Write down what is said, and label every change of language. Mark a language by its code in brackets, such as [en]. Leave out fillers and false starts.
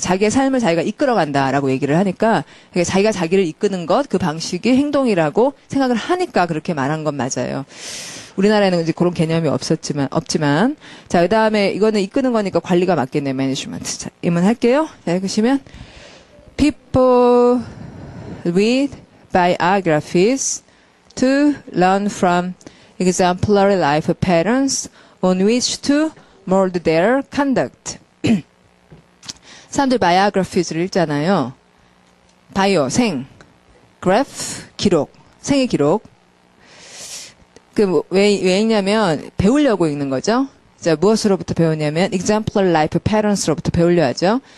[ko] 자기의 삶을 자기가 이끌어간다라고 얘기를 하니까 자기가 자기를 이끄는 것, 그 방식이 행동이라고 생각을 하니까 그렇게 말한 건 맞아요. 우리나라에는 이제 그런 개념이 없지만. 자, 그 다음에 이거는 이끄는 거니까 관리가 맞겠네, 매니지먼트. 자, 입문할게요. 자, 읽으시면. [en] People read biographies to learn from exemplary life patterns on which to mold their conduct. [ko] 사람들 biographies를 읽잖아요. 바이오, 생, graph, 기록, 생의 기록. 왜 읽냐면, 배우려고 읽는 거죠. 자, 무엇으로부터 배우냐면, [en] exemplary life patterns [ko] 로부터 배우려 하죠.